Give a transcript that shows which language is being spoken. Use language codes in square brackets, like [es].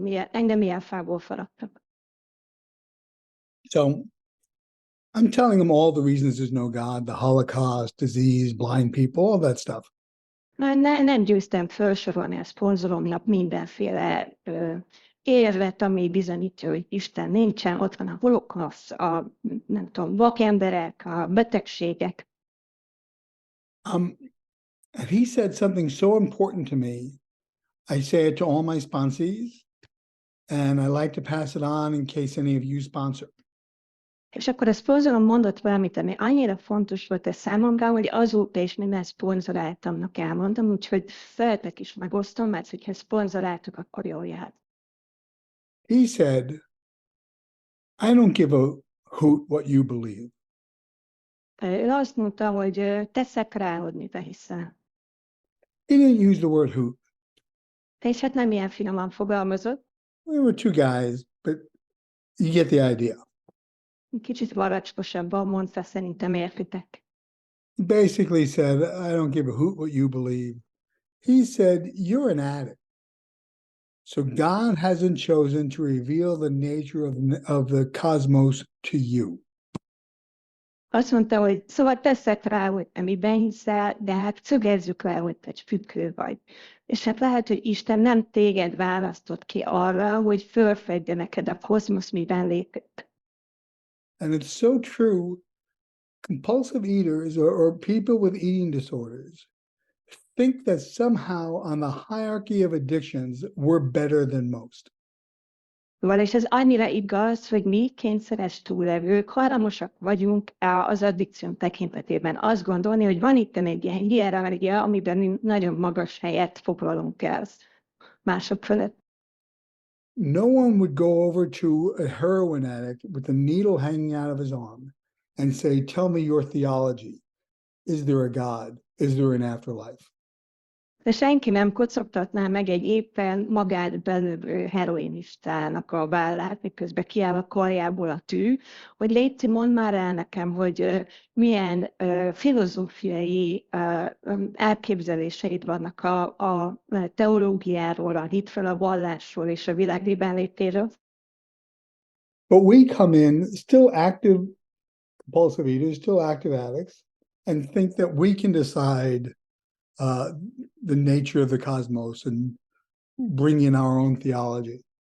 [hu] Engem ilyen fából faragtak. [en] So I'm telling him all the reasons there's no God, the Holocaust, disease, blind people, all that stuff. [hu] Nem győztem felsorolni a szponzoromnak mindenféle érvet, ami bizonyítja, hogy Isten nincsen. Ott van a holokauszt, nem tudom, vakemberek, a betegségek. [en] And he said something so important to me. I say it to all my sponsees, and I like to pass it on in case any of you sponsor. [hu] És akkor a szponzorom mondott valamit, ami annyira fontos volt a számomra, hogy azóta is minden szponzoráltamnak elmondom, úgyhogy szeretek is megosztom, mert hogyha szponzoráltok, akkor jól jár. [en] He said, I don't give a hoot what you believe. [hu] Ő azt mondta, hogy teszek rá, hogy mit hiszel. [en] He didn't use the word hoot. [hu] És hát nem ilyen finoman fogalmazott. [en] We were two guys, but you get the idea. [hu] Kicsit varacskosabban mondta, szerintem értitek. [en] He basically said, I don't give a hoot what you believe. He said, you're an addict. So God hasn't chosen to reveal the nature of the cosmos to you. [hu] Azt mondta, hogy szóval teszek rá, hogy amiben hiszel, de hát szögezzük le, hogy te függő vagy. És hát lehet, hogy Isten nem téged választott ki arra, hogy fölfedje neked a kozmosz, miben létezett. [en] And it's so true. Compulsive eaters or people with eating disorders think that somehow on the hierarchy of addictions, we're better than most. [hu] És ez annyira igaz, hogy mi kényszeres túlevők hajlamosak vagyunk az addikció tekintetében azt gondolni, hogy van itt egy ilyen hierarchia, amiben nagyon magas helyet foglalunk el mások fölött. [en] No one would go over to a heroin addict with a needle hanging out of his arm and say, tell me your theology. Is there a God? Is there an afterlife? [hu] De senki nem kocogtatná meg egy éppen magát belövő heroinistának a vállát, miközben kiáll a karjából a tű, hogy légy, mondd már el nekem, hogy milyen filozófiai elképzeléseid vannak a teológiáról, a hitről, a vallásról és a világban létéről. [en] But we come in still active compulsive eaters, still active addicts, and think that we can decide the nature of the cosmos and bring in our own theology.